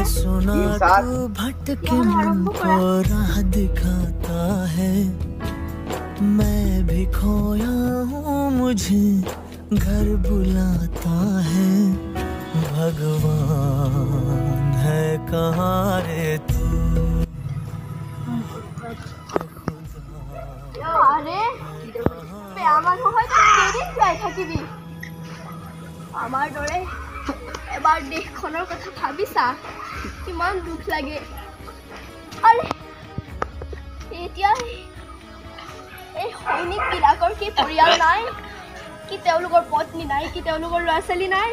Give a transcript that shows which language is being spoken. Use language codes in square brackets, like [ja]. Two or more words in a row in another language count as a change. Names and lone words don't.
[hi] सुना तू भटके मन को राह दिखाता है, मैं भी खोया हूँ मुझे घर बुलाता है। भगवान है कहाँ रे तू। [as] আরে বেয়া মানুহ হয় কেইদিন যাই থাকিবি? আমাৰ দৰে এবাৰ দেশখনৰ কথা ভাবিছা কিমান দুখ লাগে। আরে এতিয়া এই সৈনিক বিলাকৰ কি পৰিয়াল নাই, কি তেওঁলোকৰ পত্নী নাই, কি তেওঁলোকৰ ল'ৰা ছোৱালী নাই?